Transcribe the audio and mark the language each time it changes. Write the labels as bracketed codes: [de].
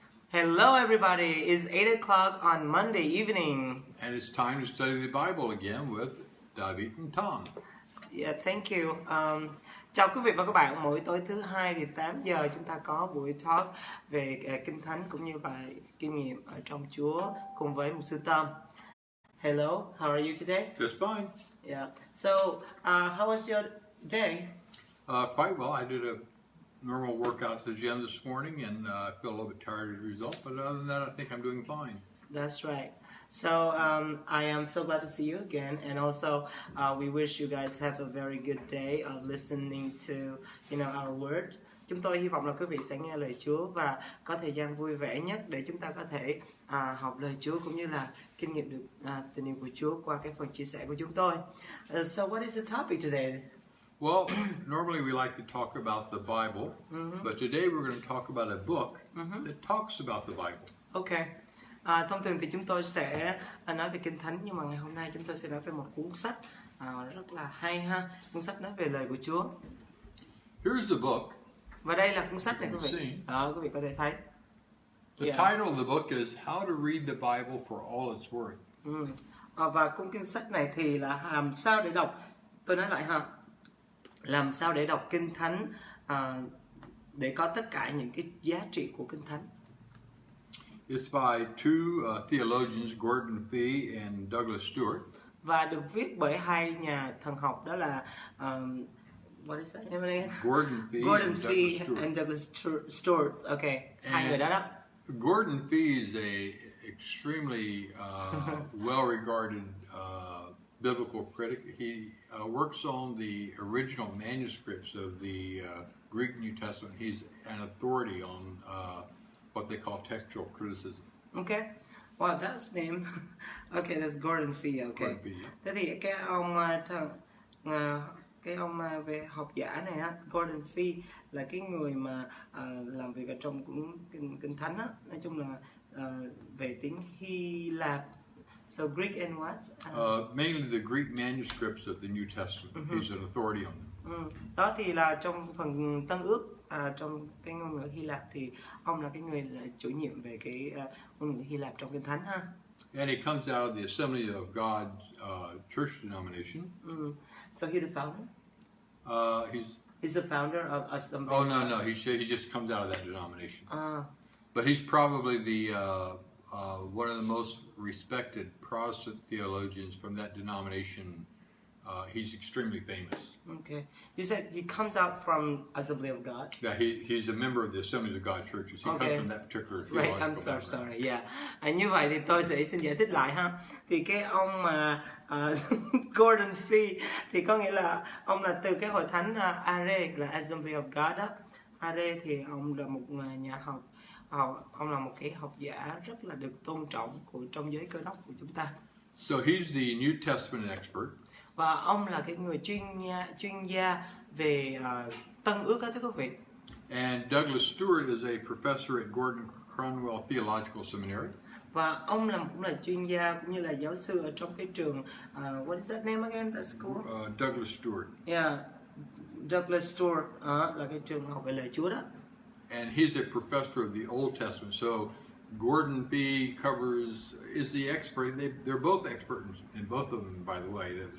[en] Hello everybody, it's 8 o'clock on Monday evening. And it's time to study the Bible again with David and Tom. Yeah, thank you. [vi] Chào quý vị và các bạn, mỗi tối thứ hai thì 8 giờ chúng ta có buổi talk về Kinh Thánh cũng như bài kinh nghiệm ở trong Chúa cùng với mục sư Tom. [en] Hello, how are you today? Just fine. Yeah. So, how was your day? Quite well. I did a normal workout at the gym this morning and I feel a little bit tired as a result. But other than that, I think I'm doing fine. That's right. So I am so glad to see you again, and also we wish you guys have a very good day of listening to our word. [vi] Chúng tôi hy vọng là quý vị sẽ nghe lời Chúa và có thời gian vui vẻ nhất để chúng ta có thể học lời Chúa cũng như là kinh nghiệm được tình yêu của Chúa qua cái phần chia sẻ của chúng tôi. [en] So what is the topic today? Well, normally we like to talk about the Bible, but today we're going to talk about a book that talks about the Bible. Okay. [vi] Thông thường thì chúng tôi sẽ nói về Kinh Thánh, nhưng mà ngày hôm nay chúng tôi sẽ nói về một cuốn sách rất là hay ha. Cuốn sách nói về lời của Chúa. [en] Here's the book. [vi] Và đây là cuốn sách này quý vị. Quý vị có thể thấy. [en] The title of the book is How to Read the Bible for All It's Worth. [vi] Và cuốn kinh sách này thì là làm sao để đọc. Tôi nói lại ha. Làm sao để đọc Kinh Thánh để có tất cả những cái giá trị của Kinh Thánh. [en] It's by two theologians, Gordon Fee and Douglas Stewart. [vi] Và được viết bởi hai nhà thần học, đó là [en] what is that name again? Gordon Fee [vi] and Douglas Stewart. Okay, hai người đó đó. [en] Gordon Fee is a extremely well-regarded biblical critic. He works on the original manuscripts of the Greek New Testament. He's an authority on what they call textual criticism. Okay. Wow, that's name. Okay, that's Gordon Fee. Okay. Gordon Fee, yeah. [vi] Thế thì cái ông về học giả này á, Gordon Fee là cái người mà làm việc ở trong kinh Thánh á, nói chung là về tiếng Hy Lạp. [en] So Greek and what? Mainly the Greek manuscripts of the New Testament. He's an authority on them. [vi] Đó thì là trong phần Tân Ước, trong cái ngôn ngữ Hy Lạp thì ông là cái người chủ nhiệm về cái ngôn ngữ Hy Lạp trong Kinh Thánh ha. [en] And he comes out of the Assembly of God church denomination. So he's the founder? He's the founder of Assembly. Oh no, he just comes out of that denomination. But he's probably the one of the most respected Protestant theologians from that denomination. He's extremely famous. Okay. You said he comes out from Assembly of God? Yeah, he's a member of the Assembly of God churches. He comes from that particular theological background. Right, I'm sorry, yeah. [vi] Như vậy thì tôi sẽ xin giải thích lại ha. Thì cái ông mà Gordon Fee thì có nghĩa là ông là từ cái hội thánh Are, là Assembly of God đó. Are thì ông là một nhà học. Ông là một cái học giả rất là được tôn trọng trong giới Cơ đốc của chúng ta. [en] So he's the New Testament expert. [vi] Và ông là cái người chuyên gia về Tân Ước đó thưa quý vị. [en] And Douglas Stewart is a professor at Gordon Conwell Theological Seminary. [vi] Và ông cũng là chuyên gia cũng như là giáo sư ở trong cái trường [en] what is that name again? That school? Douglas Stewart. [vi] Yeah, Douglas Stewart là cái trường học về lời Chúa đó. [en] And he's a professor of the Old Testament. So Gordon Fee is the expert. They're both experts in both of them, by the way.